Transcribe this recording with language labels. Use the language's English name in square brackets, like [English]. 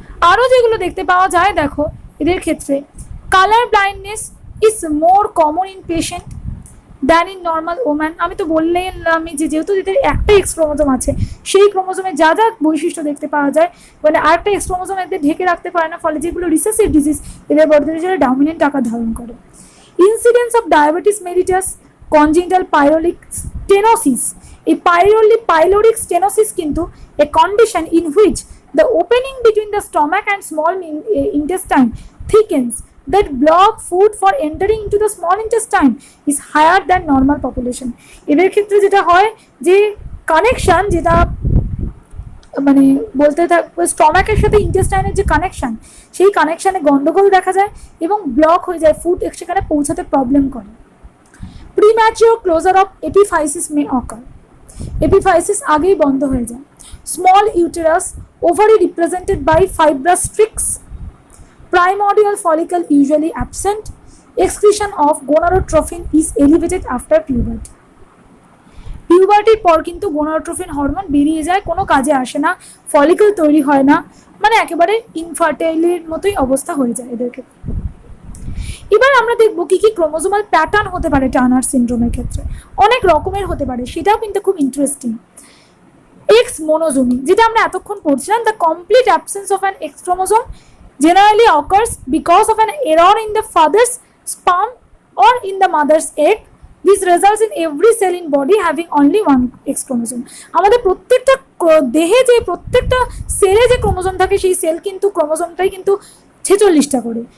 [Bangla] আরও যেগুলো দেখতে পাওয়া যায় দেখো এদের ক্ষেত্রে, [English] Colour blindness is more common in patient than in normal woman. [Bangla] আমি তো বললাম যে যেহেতু এদের একটা এক্স ক্রোমোজোম আছে, সেই ক্রোমোজোমে যা যা বৈশিষ্ট্য দেখতে পাওয়া যায়, মানে আরেকটা এক্স ক্রোমোজোম এদের ঢেকে রাখতে পারে না, ফলে যেগুলো রিসেসিভ ডিজিজ এদের বডিতে সেটা ডমিনেন্ট আকার ধারণ করে। [English] incidence of diabetes mellitus, congenital pyloric stenosis, [Bangla] এই পাইলোরিক স্টেনোসিস কিন্তু [English] A condition in which the opening between the stomach and small intestine thickens that block food for entering into the small intestine is higher than normal population। [Bangla] এদের ক্ষেত্রে যেটা হয় যে connection, যেটা মানে বলতে থাকবে স্টমাকের সাথে ইন্টেস্টাইনের যে কানেকশন, সেই কানেকশানে গন্ডগোল দেখা যায় এবং ব্লক হয়ে যায়, ফুড সেখানে পৌঁছাতে প্রবলেম করে। [English] premature closure of epiphysis may occur, epiphysis [Bangla] আগেই বন্ধ হয়ে যায়। [English] Small uterus, ovary represented by fibrous strix, primordial follicle usually absent, excretion of gonadotrophin is elevated after puberty। [Bangla] পিউবার্টির পর কিন্তু গোনাডোট্রফিন হরমোন বেরিয়ে যায়, কোনো কাজে আসে না, ফলিকল তৈরি হয় না, মানে একেবারে ইনফার্টাইলের মতোই অবস্থা হয়ে যায় এদের ক্ষেত্রে। এবার আমরা দেখবো কি কি ক্রোমোজোমাল প্যাটার্ন হতে পারে টার্নার সিনড্রোমের ক্ষেত্রে, অনেক রকমের হতে পারে, সেটাও কিন্তু খুব ইন্টারেস্টিং। [English] X monosomy, [Bangla] যেটা আমরা এতক্ষণ পড়ছিলাম, [English] The complete absence of an X chromosome generally occurs because of an error in the father's sperm or in the mother's egg. This results in every cell in body having only one X chromosome. [Bangla] আমাদের প্রত্যেকটা দেহে যে প্রত্যেকটা সেলে যে chromosome থাকে সেই sell কিন্তু ক্রোমোজোমটাই কিন্তু 46টা করে।